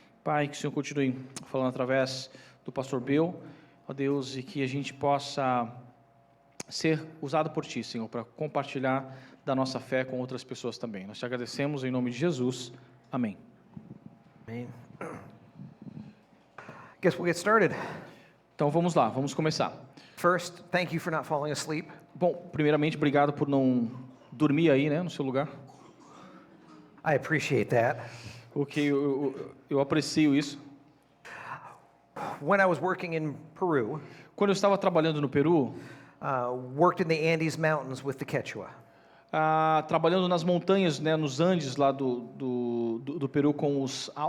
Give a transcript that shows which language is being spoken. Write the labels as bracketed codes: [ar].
[pt] Pai, que o Senhor continue falando através do pastor Bill, ó Deus, e que a gente possa ser usado por Ti, Senhor, para compartilhar da nossa fé com outras pessoas também. Nós Te agradecemos em nome de Jesus. Amém. [en] Amen. Guess we'll get started. [pt] Então vamos lá, vamos começar. [en] First, thank you for not falling asleep. [pt] Bom, primeiramente, obrigado por não dormir aí, né, no seu lugar. [en] I appreciate that. [pt] Ok, eu aprecio isso. [en] When I was working in Peru, [pt] Quando eu estava trabalhando no Peru, [en] worked in the Andes Mountains with the Quechua. [pt] trabalhando nas montanhas, né, nos Andes lá do Peru com os